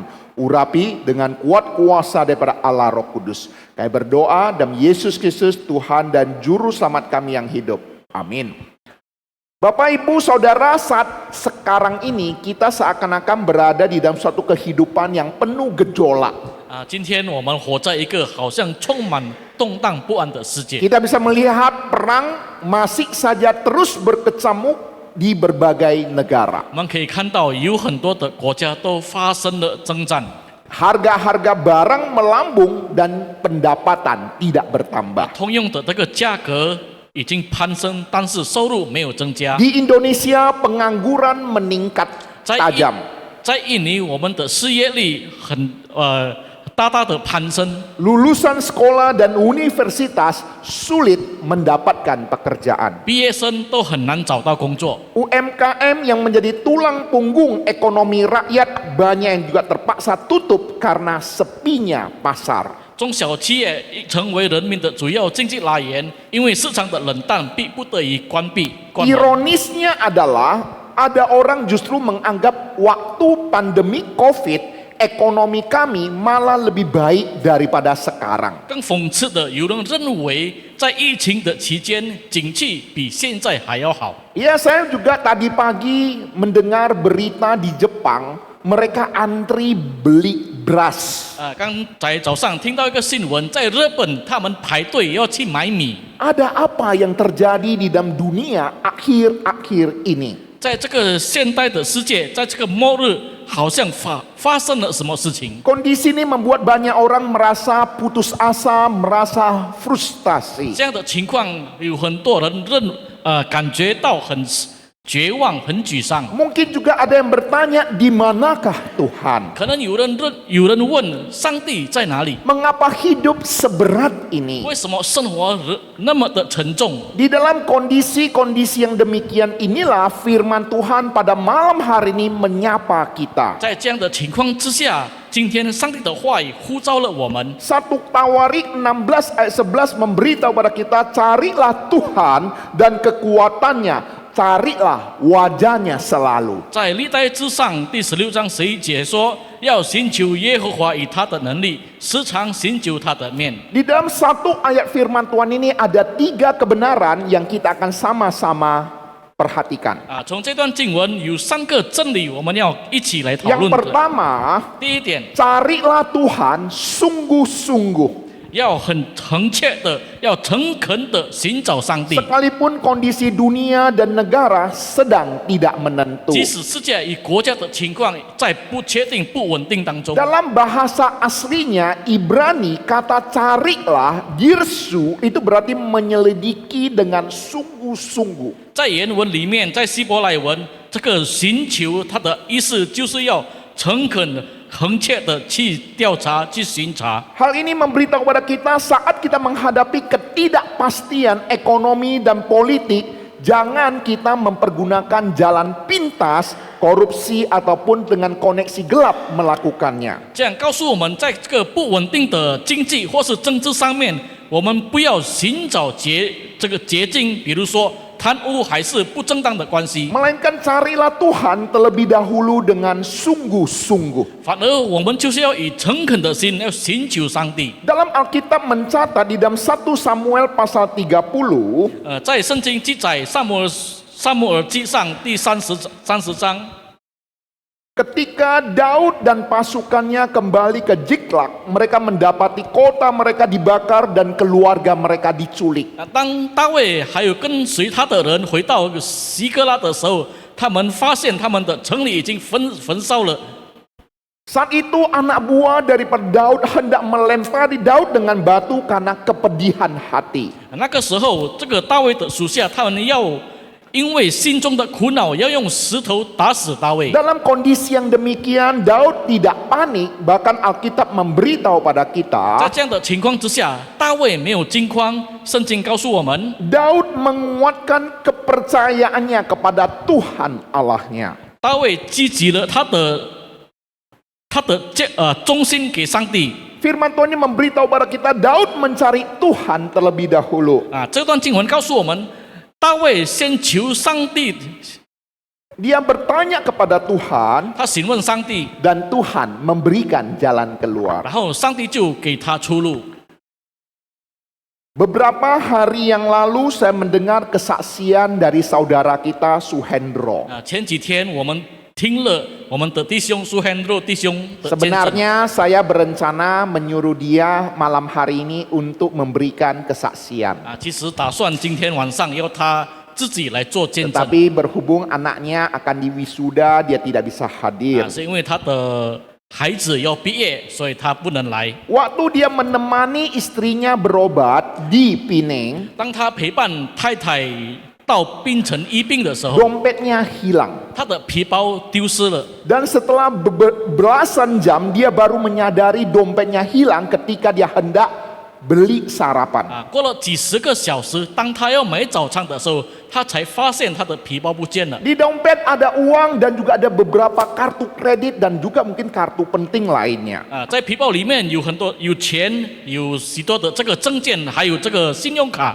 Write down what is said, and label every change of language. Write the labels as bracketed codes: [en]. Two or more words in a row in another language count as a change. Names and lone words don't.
[id] Urapi dengan kuat kuasa daripada Allah Roh Kudus. Kami berdoa dalam Yesus Kristus Tuhan dan Juru Selamat kami yang hidup. Amin. Bapak Ibu Saudara, saat sekarang ini kita seakan-akan berada di dalam suatu kehidupan yang penuh gejolak. [zh] 今天我们活在一个好像充满动荡不安的世界。 [id] Kita bisa melihat perang masih saja terus berkecamuk di berbagai negara. [zh] 我们可以看到有很多的国家都发生了征战。 [id] Harga-harga barang melambung dan pendapatan tidak bertambah. [zh] 通用的这个价格已经攀升，但是收入没有增加。 [id] Di Indonesia pengangguran meningkat [zh] 在 [id] tajam. [zh] 印尼，我们的失业率大大的攀升， [id] Lulusan sekolah dan universitas sulit mendapatkan pekerjaan. [zh] 毕业生都很难找到工作。 [id] UMKM yang menjadi tulang punggung ekonomi rakyat banyak yang juga terpaksa tutup karena sepinya pasar. [zh] 中小企业成为人民的主要经济来源，因为市场的冷淡，逼不得已关门。 [id] Ironisnya adalah ada orang justru menganggap waktu pandemi COVID ekonomi kami malah lebih baik daripada sekarang. [zh] 更讽刺的，有人认为在疫情的期间，景气比现在还要好。 [id] Ya, saya juga tadi pagi mendengar berita di Jepang, mereka antri beli beras. [zh] 刚才早上听到一个新闻，在日本他们排队要去买米。 [id] Ada apa yang terjadi di dalam dunia akhir-akhir ini? [zh] 在这个现代的世界，在这个末日，好像发生了什么事情？ [id] Kondisi ini membuat banyak orang merasa putus asa, merasa frustasi. [zh] 这样的情况，有很多人感觉到很绝望、很沮丧。 [id] Mungkin juga ada yang bertanya, di manakah Tuhan? [zh] 可能有人问上帝在哪里？ [id] Mengapa hidup seberat ini? [zh] 为什么生活那么的沉重？ [id] Di dalam kondisi-kondisi yang demikian inilah firman Tuhan pada malam hari ini menyapa kita. [zh] 在这样的情况之下，今天上帝的话语呼召了我们。 [id] 1 Tawarik 16 ayat 11 memberitahu pada kita, carilah Tuhan dan kekuatannya, carilah wajahnya selalu. [zh] 在历代之上第16章11节说，要寻求耶和华与他的能力，时常寻求他的面。 [id] Di dalam satu ayat firman Tuhan ini ada 3 kebenaran yang kita akan sama-sama perhatikan. [zh] 从这段经文有3个真理，我们要一起来讨 [id] Yang [zh] 论的。 [id] pertama, [zh] 第一点， [id] carilah Tuhan sungguh-sungguh. [zh] 要很诚切的，要诚恳的寻找上帝。 [id] Sekalipun kondisi dunia dan negara sedang tidak menentu. [zh] 即使世界与国家的情况在不确定、不稳定当中， [id] Dalam bahasa aslinya Ibrani, kata carilah, girsu, itu berarti menyelidiki dengan sungguh-sungguh. [zh] 在原文里面，在希伯来文，这个寻求它的意思就是要诚恳的、恳切的去调查、去巡查。 [id] Hal ini memberitahu kepada kita saat kita menghadapi ketidakpastian ekonomi dan politik, jangan kita mempergunakan jalan pintas, korupsi ataupun dengan koneksi gelap melakukannya. [zh] 这样告诉我们，在这个不稳定的经济或是政治上面，我们不要寻找捷径，比如说贪污还是不正当的关系， [id] Melainkan carilah Tuhan terlebih dahulu dengan sungguh-sungguh. [zh] 反而我们就是要以诚恳的心要寻求上帝。 [id] Dalam Alkitab mencatat di dalam 1 Samuel pasal 30, [zh] 在圣经记载撒母耳记上第30章， [id] ketika Daud dan pasukannya kembali ke Ziklag, mereka mendapati kota mereka dibakar dan keluarga mereka diculik. [zh] 当大卫还有跟随他的人回到西哥拉的时候，他们发现他们的城里已经焚烧了。 [id] Saat itu anak buah daripada Daud hendak melempari Daud dengan batu karena kepedihan hati. [zh] 那个时候，这个大卫的属下他们要因为心中的苦恼，要用石头打死大卫。 [id] Dalam kondisi yang demikian, Daud tidak panik, bahkan Alkitab memberitahu pada [zh] 在 [id] kita, [zh] 这样的情况之下，大卫没有惊慌。圣经告诉我们， [id] Daud menguatkan kepercayaannya kepada Tuhan Allahnya. [zh] 大卫积极了他的忠心给上帝。 [id] Firman Tuhan ini memberitahu pada kita, Daud mencari Tuhan terlebih dahulu. [zh] 这段经文告诉我们，大卫先求上帝， [id] Dia bertanya kepada Tuhan [zh] 他询问上帝， [id] dan Tuhan memberikan jalan keluar. [zh] 然后上帝就给他出路。 [id] Beberapa hari yang lalu saya mendengar kesaksian dari saudara kita Suhendro. [zh] 前几天我们听了我们的弟兄苏汉若弟兄的见证。 [id] Sebenarnya saya berencana menyuruh dia malam hari ini untuk memberikan kesaksian. [zh] 其实打算今天晚上要他自己来做见证， [id] Tetapi berhubung anaknya akan diwisuda, dia tidak bisa hadir. [zh] 是因为他的孩子要毕业，所以他不能来。 [id] Waktu dia menemani istrinya berobat di Pineng, [zh] 当他陪伴太太到槟城医病的时候， [id] dompetnya hilang. [zh] 他的皮包丢失了。 [id] Dan setelah belasan jam dia baru menyadari dompetnya hilang ketika dia hendak beli sarapan. [zh] 过了几十个小时，当他要买早餐的时候，他才发现他的皮包不见了。 [id] Di dompet ada uang dan juga ada beberapa kartu kredit dan juga mungkin kartu penting lainnya. [zh] 在皮包里面有很多有钱，有许多的这个证件，还有这个信用卡。